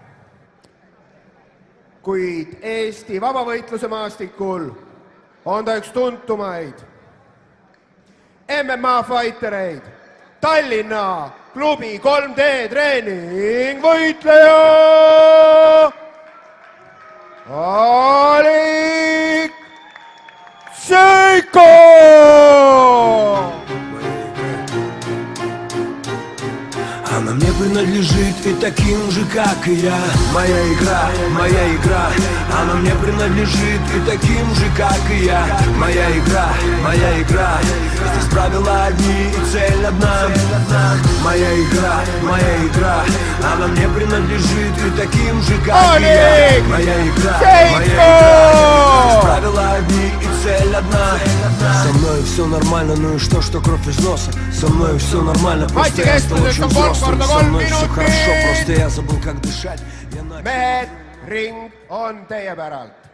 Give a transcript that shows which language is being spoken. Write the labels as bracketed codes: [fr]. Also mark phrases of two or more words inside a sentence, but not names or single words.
[et] kuid Eesti vabavõitluse maastikul on ta üks tuntumaid MMA fightereid, Tallinna klubi 3D treeningvõitleja Alik Seiko! [ru] Она мне принадлежит и таким же, как и я. Моя игра, моя игра. Она мне принадлежит и таким же, как и я. Моя игра, моя игра. Здесь правила одни и цель одна. Моя игра, моя игра. Она мне принадлежит и таким же, как и я. Моя игра, моя игра. Здесь правила одни и цель одна. Со мной все нормально, ну и что кровь из носа. Со мной все нормально, просто я стал очень взрослым. Со мной все хорошо, просто я забыл, как дышать. [et] Mehed, ring on teie päralt.